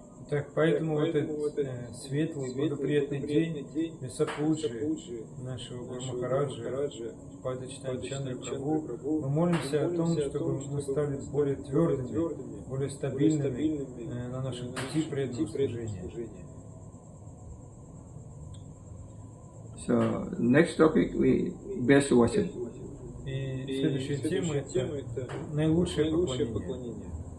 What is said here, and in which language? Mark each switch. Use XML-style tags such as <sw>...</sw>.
<ru>Так, поэтому в этот светлый, благоприятный день Вьясапуджи нашего Гуру Махараджа, Падачитани Чандра Прабху, мы молимся о том, чтобы мы стали более твердыми, более стабильными на нашем пути преданного служения.</ru> <en>So next topic we best worship.</en> <ru>И следующая тема это наилучшее поклонение.</ru>